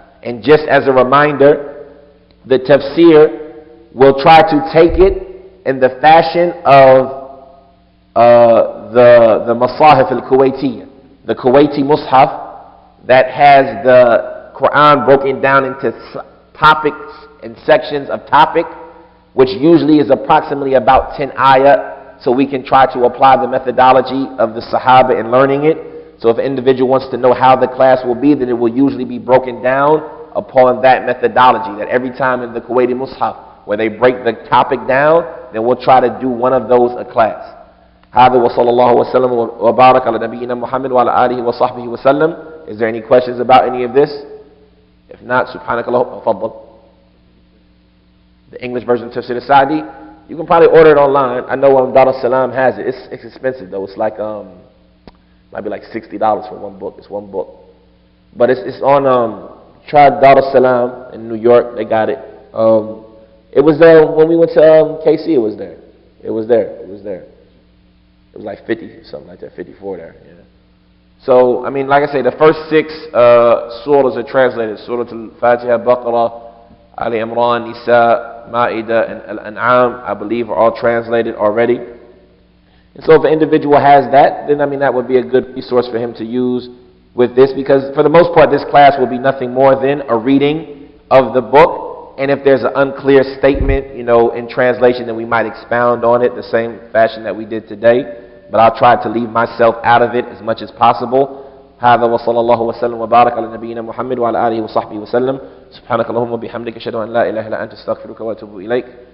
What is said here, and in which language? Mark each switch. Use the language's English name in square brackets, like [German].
[English] And just as a reminder, the tafsir will try to take it in the fashion of the Masahif al-Kuwaitiyya, the Kuwaiti Mus'haf, that has the Quran broken down into topics and sections of topic, which usually is approximately about 10 ayah, so we can try to apply the methodology of the Sahaba in learning it. So if an individual wants to know how the class will be, then it will usually be broken down upon that methodology, that every time in the Kuwaiti Mus'haf where they break the topic down, then we'll try to do one of those a class. [Arabic] هذا وصلى الله وسلم وبارك على نبينا محمد وعلى آله وصحبه وسلم. [English] Is there any questions about any of this? [Arabic] If not, سبحانك اللهم وتفضل. [English] The English version of Tafsir al-Sa'di, you can probably order it online. I know Dar al-Salam has it. It's expensive though. It's like Might be like $60 for one book. It's one book. But it's on Try Dar es Salaam in New York. They got it. It was there when we went to KC. It was there. It was there. It was there. It was like 50, something like that, 54 there. Yeah. So, I mean, like I say, the first 6 surahs are translated. Surah Al-Fatiha, Baqarah, Ali Imran, Nisa, Ma'idah, and Al-An'am, I believe, are all translated already. And so if an individual has that, then I mean that would be a good resource for him to use with this, because for the most part this class will be nothing more than a reading of the book, and if there's an unclear statement, you know, in translation, then we might expound on it the same fashion that we did today. But I'll try to leave myself out of it as much as possible. [Arabic] هذا وصلى الله وسلم وبارك على نبينا محمد وعلى آله وصحبه وسلم. سبحانك اللهم وبحمدك أشهد أن لا إله إلا أنت أستغفرك وأتوب إليك.